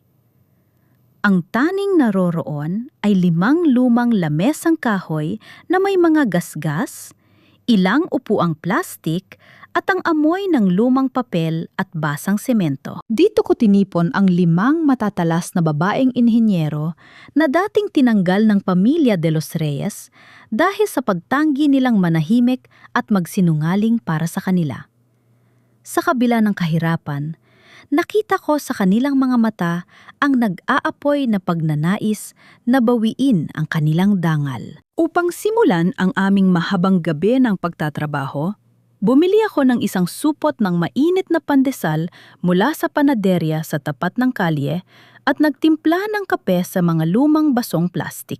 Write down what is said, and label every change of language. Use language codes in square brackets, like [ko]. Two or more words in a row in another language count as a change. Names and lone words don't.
[tl] Ang taning naroroon ay 5 lumang lamesang kahoy na may mga gasgas, ilang upuang plastik at ang amoy ng lumang papel at basang semento. Dito ko tinipon ang 5 matatalas na babaeng inhinyero na dating tinanggal ng pamilya de los Reyes dahil sa pagtanggi nilang manahimik at magsinungaling para sa kanila. Sa kabila ng kahirapan, nakita ko sa kanilang mga mata ang nag-aapoy na pagnanais na bawiin ang kanilang dangal. Upang simulan ang aming mahabang gabi ng pagtatrabaho, bumili ako ng isang supot ng mainit na pandesal mula sa panaderya sa tapat ng kalye at nagtimpla ng kape sa mga lumang basong plastik.